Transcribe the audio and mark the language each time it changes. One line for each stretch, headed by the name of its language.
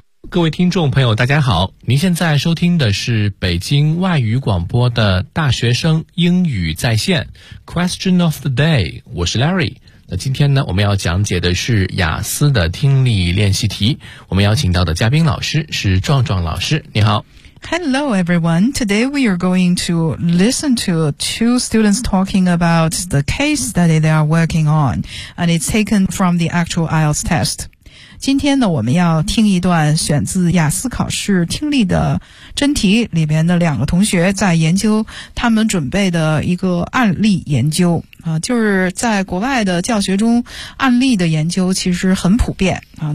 Chinese: 各位听众朋友大家好，您现在收听的是北京外语广播的大学生英语在线 Question of the day， 我是 Larry。那今天呢，我们要讲解的是雅思的听力练习题，我们邀请到的嘉宾老师是壮壮老师，你好。
English: Hello everyone, today we are going to listen to two students talking about the case study they are working on, and it's taken from the actual IELTS test.
Chinese: 今天呢，我们要听一段选自雅思考试听力的真题里边的两个同学在研究他们准备的一个案例研究啊，就是在国外的教学中案例的研究其实很普遍啊。